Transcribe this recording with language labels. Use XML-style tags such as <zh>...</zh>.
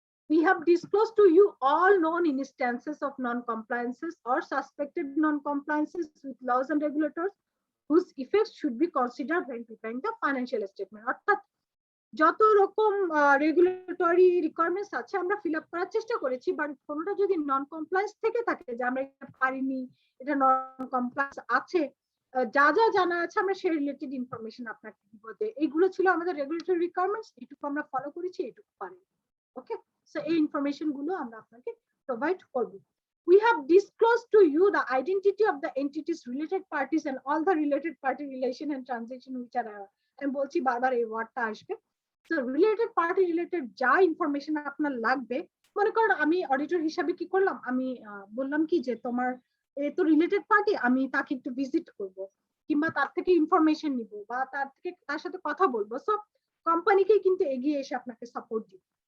<en>We have disclosed to you all known instances of non-compliances or suspected non-compliances with laws and regulators whose effects should be considered when preparing the financial statement,</en> <bn>অর্থাৎ যত রকম regulatory requirements আছে আমরা fill up করার চেষ্টা করেছি, but কোনোটা যদি নন কমপ্লায়েন্স থেকে থাকে যে আমরা এটা পারিনি, এটা নন কমপ্লায়েন্স আছে, যা যা জানা আছে আমরা সেই রিলেটেড ইনফরমেশন আপনাকে দিব যে এইগুলো ছিল আমাদের রেগুলেটরি রিকোয়ারমেন্টস, এইটুকু আমরা ফলো করেছি, এইটুকু পারি। ওকে, সো এই ইনফরমেশন গুলো আমরা আপনাকে প্রোভাইড করব।</bn> <en>We have disclosed to you the identity of the entities, related parties and all the related party relation and transaction which are,</en> <bn>আমি বলছি বারবার এই ওয়ার্ডটা আসবে। So related party related যা ইনফরমেশন আপনার লাগবে, মনে করেন আমি অডিটর হিসাবে কি করলাম, আমি বললাম কি যে তোমার এ তো রিলেটেড পার্টি, আমি তাকে একটু ভিজিট করব কিংবা তার থেকে ইনফরমেশন নিব বা তার সাথে কথা বলবো, সো কোম্পানিকে কিন্তু এগিয়ে এসে আপনাকে সাপোর্ট দিবে।</bn>